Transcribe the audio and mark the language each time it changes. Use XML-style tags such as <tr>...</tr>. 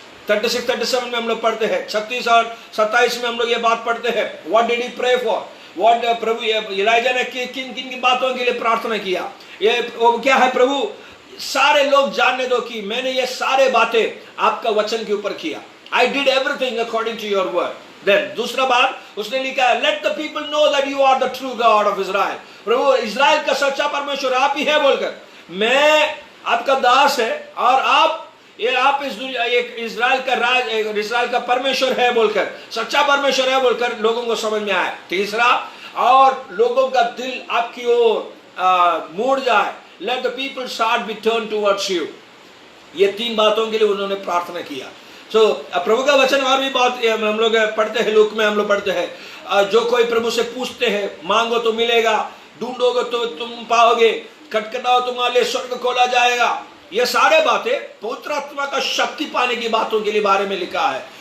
<hi>36-37 में हम लोग पढ़ते हैं, 36 और 27 में हम लोग ये बात पढ़ते हैं.</hi> <en>What did he pray for?</en> <hi>What प्रभु एलिया ने किन किन की बातों के लिए प्रार्थना किया? ये वो क्या है? प्रभु सारे लोग जानने दो कि मैंने ये सारे बातें आपका वचन के ऊपर किया.</hi> <en>I did everything according to your word. Then</en> <hi>दूसरा बात उसने लिखा</hi> <en>let the people know that you are the true God of Israel.</en> <hi>प्रभु इस्राएल का सच्चा परमेश्वर आप ही है बोलकर, मैं आपका दास है और आप इस दुनिया एक इस्राएल का राज, इस्राएल का परमेश्वर है बोलकर, सच्चा परमेश्वर है बोलकर लोगों को समझ में आए. तीसरा, और लोगों का दिल आपकी ओर मुड़ जाए.</hi> <en>Let the people's heart be turned towards you.</en> <hi>ये तीन बातों के लिए उन्होंने प्रार्थना किया. So प्रभु का वचन और भी बात हम लोग पढ़ते हैं, लूक में हम लोग पढ़ते हैं जो कोई प्रभु से पूछते हैं मांगो तो मिलेगा, ढूंढोगे तो तुम पाओगे, खटखटाओ तुम्हारे लिए स्वर्ग खोला जाएगा. ये सारे बातें पवित्र आत्मा का शक्ति पाने की बातों के लिए बारे में लिखा है.</hi>